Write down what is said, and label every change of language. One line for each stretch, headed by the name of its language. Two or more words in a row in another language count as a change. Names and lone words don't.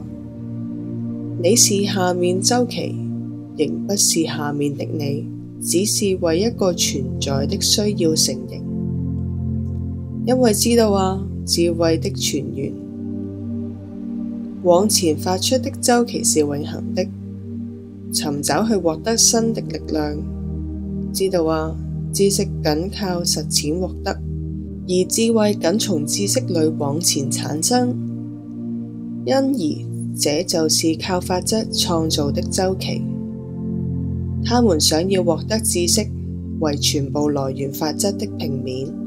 Chinese: 你是下面週期，仍不是下面的你，只是為一個存在的需要成形。因為知道啊，智慧的泉源往前發出的週期是永恆的，尋找去獲得新的力量。知道啊，知識僅靠實踐獲得，而智慧僅從知識裏往前產生。因而這就是靠法則創造的週期。他們想要獲得知識為全部來源法則的平面。